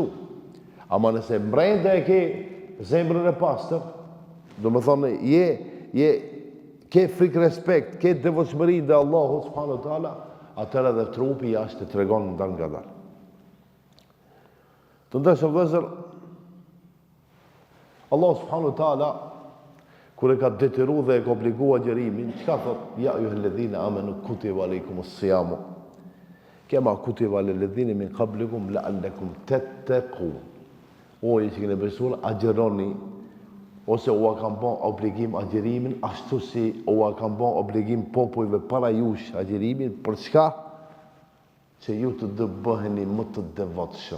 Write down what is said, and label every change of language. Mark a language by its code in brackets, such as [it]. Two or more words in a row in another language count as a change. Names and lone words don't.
[sq] Ama nëse brenda e ke zemrën e pastër, do më thonë, ke frikë respekt, ke devotshmëri dhe Allahu [ar] سبحانه وتعالى, [sq] atëherë edhe trupi jashtë të tregon ndar nga dal. Të ndeshëm vëllezër, Allah [ar] سبحانه وتعالى [sq] kur e ka detyruar dhe e ka obliguar agjerimin, çka thot? [ar] يا أيها الذين آمنوا كتب عليكم الصيام كما كتب على الذين من قبلكم لعلكم تتقون. [sq] O ju që keni besuar, agjeroni, ose u kam bën obligim agjerimin ashtu si u kam bën obligim popujve para jush agjerimin, për çka? Që ju të bëheni më të devotshëm.